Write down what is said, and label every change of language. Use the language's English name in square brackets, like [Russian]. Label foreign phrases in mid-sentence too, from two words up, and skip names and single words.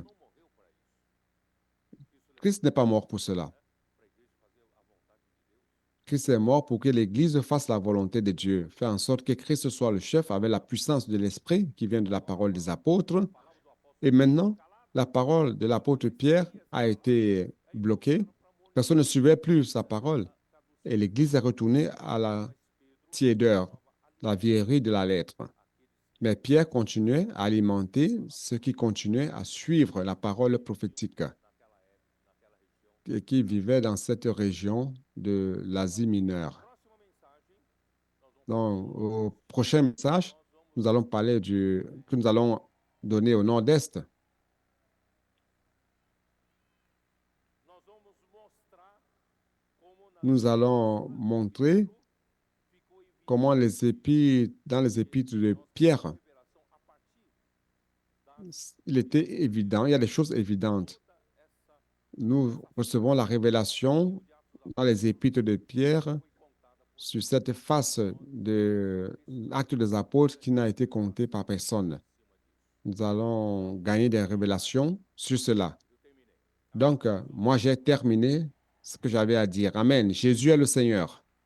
[Portuguese] Não morreu para isso. [French] Christ n'est pas mort pour cela. [Portuguese] Para a igreja fazer a vontade de Deus. [French] Christ est mort pour que l'Église fasse la volonté de Dieu, faire en sorte que Christ soit le chef avec la puissance de l'Esprit qui vient de la parole des apôtres. [Portuguese] A palavra do apóstolo [French] Et maintenant, la parole de l'apôtre Pierre a été bloquée. Personne ne suivait plus sa parole. Et l'Église est retournée à la tiédeur, la vieillerie de la lettre. Mais Pierre continuait à alimenter ceux qui continuaient à suivre la parole prophétique et qui vivaient dans cette région de l'Asie mineure. [Portuguese] Próxima mensagem, nós vamos [French] Donc, au prochain message, nous allons parler que nous allons donner au nord-est. [Portuguese] nós vamos mostrar como na [French] Nous allons montrer [Portuguese] ficou evidente [French] comment dans les épîtres de Pierre, [Portuguese] a revelação a partir [French] il était évident, il y a des choses évidentes. [Portuguese] essa [French] Nous recevons la révélation dans les épîtres de Pierre [Portuguese] foi contada por [French] sur cette face de l'acte des apôtres qui n'a été compté par personne. Nous allons gagner des révélations sur cela. [Portuguese] eu terminei. [French] Donc, moi, j'ai terminé ce que j'avais à dire. Amen. Jésus est le Seigneur.